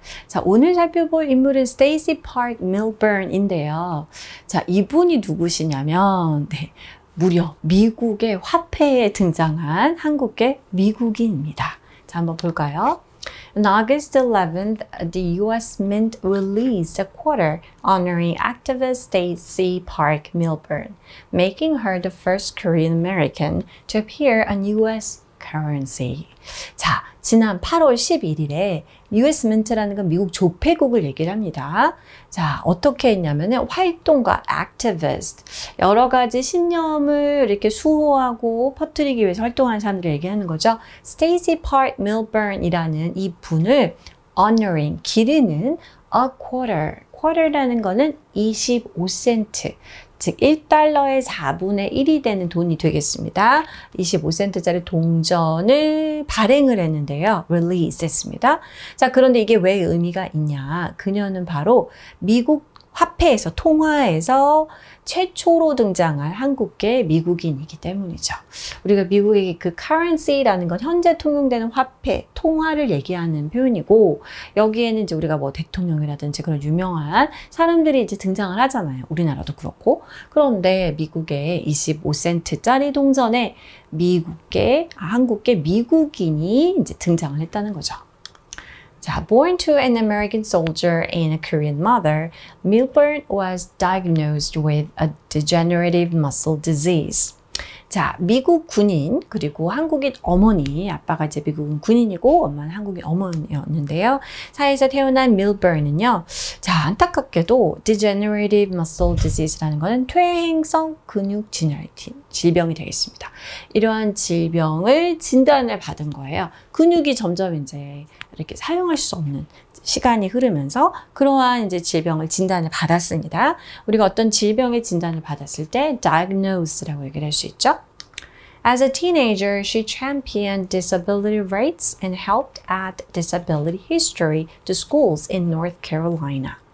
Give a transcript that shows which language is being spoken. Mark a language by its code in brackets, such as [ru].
[ko] 자, 오늘 살펴볼 인물은 Stacey Park Milburn인데요. 자, 이분이 누구시냐면 무려 미국의 화폐에 등장한 한국계 미국인입니다. 자, 한번 볼까요? [en] On August 11th, the U.S. Mint released a quarter honoring activist Stacey Park Milburn, making her the first Korean American to appear on U.S. currency. [ko] 자, 지난 8월 11일에 US Mint라는 건 미국 조폐국을 얘기를 합니다. 자, 어떻게 했냐면은 활동가, activist, 여러 가지 신념을 이렇게 수호하고 퍼뜨리기 위해서 활동하는 사람들을 얘기하는 거죠. Stacey Park Milburn이라는 이 분을 [en] honoring, [ko] 기리는 [en] a quarter. [ko] quarter라는 거는 25센트. 즉 1달러의 4분의 1이 되는 돈이 되겠습니다. 25센트짜리 동전을 발행을 했는데요. release 했습니다. 자, 그런데 이게 왜 의미가 있냐? 그녀는 바로 미국 화폐에서, 통화에서 최초로 등장할 한국계 미국인이기 때문이죠. 우리가 미국의 그 currency라는 건 현재 통용되는 화폐, 통화를 얘기하는 표현이고, 여기에는 이제 우리가 뭐 대통령이라든지 그런 유명한 사람들이 이제 등장을 하잖아요. 우리나라도 그렇고. 그런데 미국의 25센트짜리 동전에 한국계 미국인이 이제 등장을 했다는 거죠. [en] 자, born to an American soldier and a Korean mother, Milburn was diagnosed with a degenerative muscle disease. [ko] 자, 미국 군인 그리고 한국인 어머니, 아빠가 이제 미국은 군인이고 엄마는 한국인 어머니였는데요. 사이에서 태어난 밀버는요. 자, 안타깝게도 [en] degenerative muscle disease [ko] 라는 것은 퇴행성 근육 질병이 되겠습니다. 이러한 질병을 진단을 받은 거예요. 근육이 점점 이제 이렇게 사용할 수 없는 시간이 흐르면서 그러한 이제 질병을 진단을 받았습니다. 우리가 어떤 질병의 진단을 받았을 때 diagnose라고 얘기를 할 수 있죠. [en] As a teenager, she championed disability rights and helped add disability history to schools in North Carolina.